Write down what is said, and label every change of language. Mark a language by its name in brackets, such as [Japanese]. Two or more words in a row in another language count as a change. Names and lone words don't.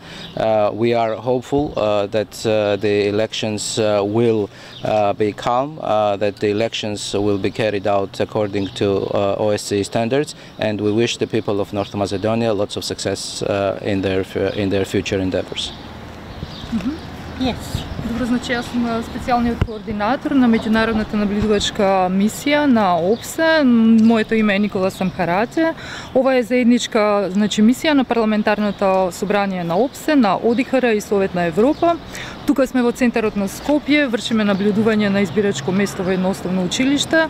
[English] We are hopeful that the elections will be calm, that the elections will be carried out according to OSCE standards, and we wish the people of North Macedonia lots of success in their future endeavors. Yes. [Macedonian] Добро, значи [Bulgarian] аз съм [Macedonian] специалният координатор на международната наблюдувачка мисия на ОПСЕ. Моето име е Никола Самхарадзе. Ова е заедничка мисија на парламентарното собрание на ОПСЕ, на ОДИХР и Совет на Европа. Тука сме во центарот на Скопје, вршиме наблюдување на избирачко место во едно основно училиште.